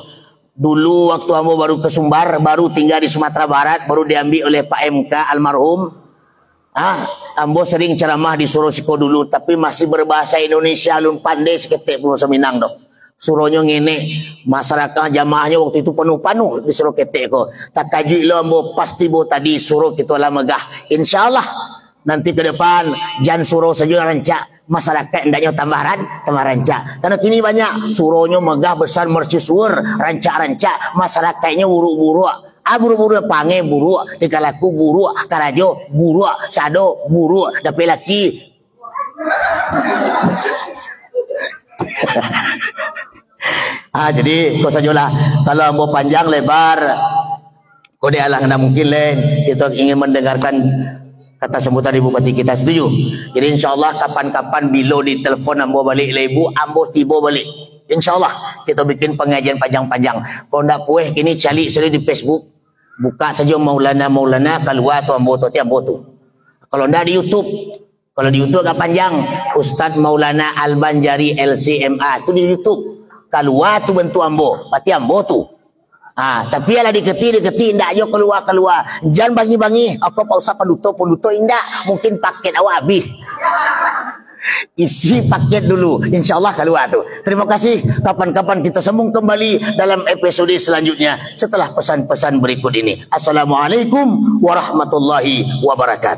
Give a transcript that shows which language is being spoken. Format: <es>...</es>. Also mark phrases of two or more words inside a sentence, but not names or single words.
<id>Dulu waktu ambo baru ke Sumbar, baru tinggal di Sumatera Barat, baru diambil oleh Pak MK almarhum. Ambo sering ceramah di Surau Siko dulu, tapi masih berbahasa Indonesia,</id> <min>lun pandai seketik pun Minang doh.</min> <id>Suruhnya ngene, masyarakat jamaahnya waktu itu penuh-penuh di suruh ketek ko.</id> <min>Tak kaji lo ambo pasti bo tadi suruh kita lah megah.</min> <id>InsyaAllah nanti ke depan jangan suruh saja rancak masyarakat hendaknya tambah rancak. Karena kini banyak suruhnya megah besar mercusuar rancak-rancak masyarakatnya buruk-buruk.</id> <min>Buru-buru pange buruk, tikalaku buruk, karajo buruk, sado buruk, dapat laki.</min> <id>Jadi kau sajalah kalau mau panjang lebar kau dia lah nggak mungkin lain kita ingin mendengarkan kata sambutan ibu bupati kita, setuju? Jadi insyaallah kapan-kapan bila ditelepon ambo balik le ibu, ambo tiba balik. Insyaallah kita bikin pengajian panjang-panjang. Kalau ndak puas kini cari sendiri di Facebook, buka saja Maulana keluar tu ambo tu tiap tu. Kalau ndak di YouTube, kalau di YouTube agak panjang, Ustaz Maulana Al-Banjari LCMA itu di YouTube.</id> <min>Keluar tu bentuk ambo, pati ambo tu. Tapi ala diketi ndak jo keluar.</min> <id>Jangan bangi-bangi, apa Pak Ustaz penduto indak, mungkin paket awak habis. Isi paket dulu, insyaallah keluar tu. Terima kasih. Kapan-kapan kita sambung kembali dalam episode selanjutnya setelah pesan-pesan berikut ini.</id> <ar>السلام عليكم ورحمة الله وبركاته.</ar>